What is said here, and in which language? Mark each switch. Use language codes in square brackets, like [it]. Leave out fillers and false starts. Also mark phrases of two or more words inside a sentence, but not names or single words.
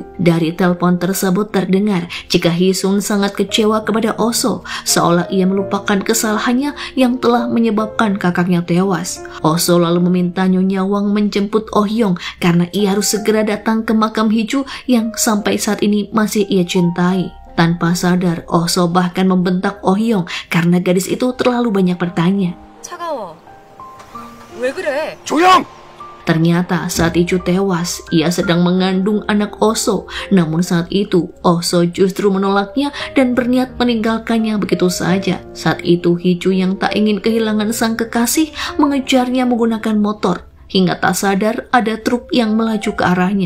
[id] Dari telepon tersebut terdengar jika Hee Sun sangat kecewa kepada Oso, seolah ia melupakan kesalahannya yang telah menyebabkan kakaknya tewas. Oso lalu meminta Nyonya Wang menjemput Oh Hyung karena ia harus segera datang ke makam Hiju yang sampai saat ini masih ia cintai. Tanpa sadar, Oso bahkan membentak Oh Hyung karena gadis itu terlalu banyak bertanya. [ko] 차가워. 왜 그래? 조용! [id] Ternyata saat Hiju tewas, ia sedang mengandung anak Oso. Namun saat itu, Oso justru menolaknya dan berniat meninggalkannya begitu saja. Saat itu Hiju yang tak ingin kehilangan sang kekasih mengejarnya menggunakan motor. Hingga tak sadar ada truk yang melaju ke arahnya.